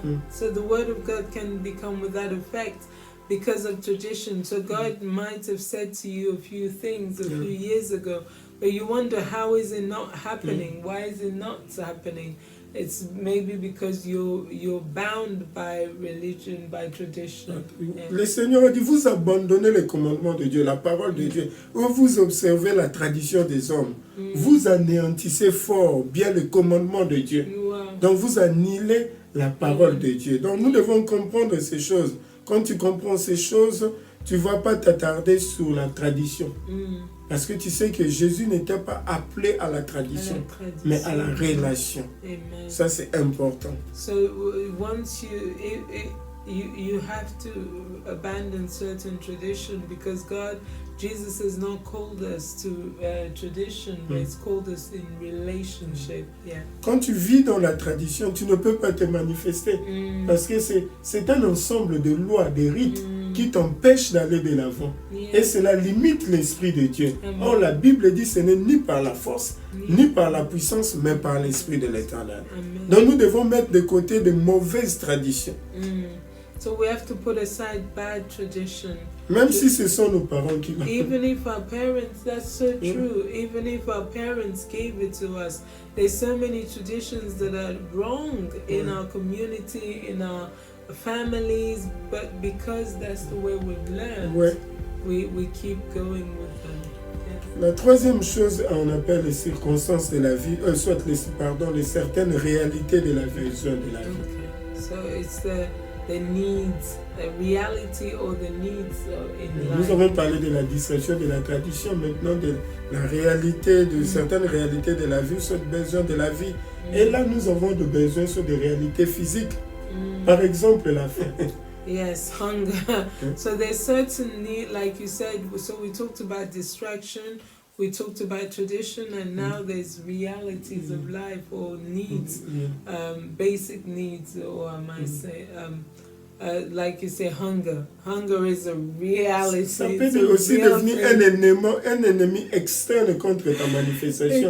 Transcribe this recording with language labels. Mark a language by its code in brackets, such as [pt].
[en] So the word of God can become without effect because of tradition. So God might have said to you a few things a few years ago, but you wonder, how is it not happening? Why is it not happening? It's maybe because you're bound by religion, by tradition. [fr] Le Seigneur a dit, vous abandonnez les commandements de Dieu, la parole de Dieu, ou vous observez la tradition des hommes. Vous anéantissez fort bien le commandement de Dieu. Donc vous annihilez la parole de Dieu. Donc nous devons comprendre ces choses. Quand tu comprends ces choses, tu ne vas pas t'attarder sur la tradition. Parce que tu sais que Jésus n'était pas appelé à la tradition, mais à la relation. Amen. Ça, c'est important. [en] So once you have to abandon certain tradition, because Jesus has not called us to tradition, but He's called us in relationship. [fr] Quand tu vis dans la tradition, tu ne peux pas te manifester. Parce que c'est un ensemble de lois, de rites qui t'empêchent d'aller de l'avant. Et cela limite l'Esprit de Dieu. Or, la Bible dit que ce n'est ni par la force, ni par la puissance, mais par l'Esprit de l'Éternel. Donc nous devons mettre de côté de mauvaises traditions. [en] So we have to put aside bad tradition. [fr] Même si ce sont nos parents qui l'ont. [en] Even if our parents, that's so true. Even if our parents gave it to us, there's so many traditions that are wrong in our community, in our families, but because that's the way we've learned, we keep going with them. [fr] La troisième chose, on appelle les circonstances de la vie, les certaines réalités de la vision de la vie. [en] So it's the needs, the reality or the needs in life. [fr] Nous avons parlé de la distraction de la tradition, maintenant de la réalité, de certaines réalités de la vie, sur le besoin de la vie. Et là, nous avons des besoins sur des réalités physiques. Par exemple, la faim. [en] Yes, hunger. So there's certain need, like you said, so we talked about distraction, we talked about tradition, and now there's realities of life or needs, basic needs, or I might say, like you say, hunger. Hunger is a reality. [fr] Ça peut aussi devenir un ennemi externe contre ta manifestation.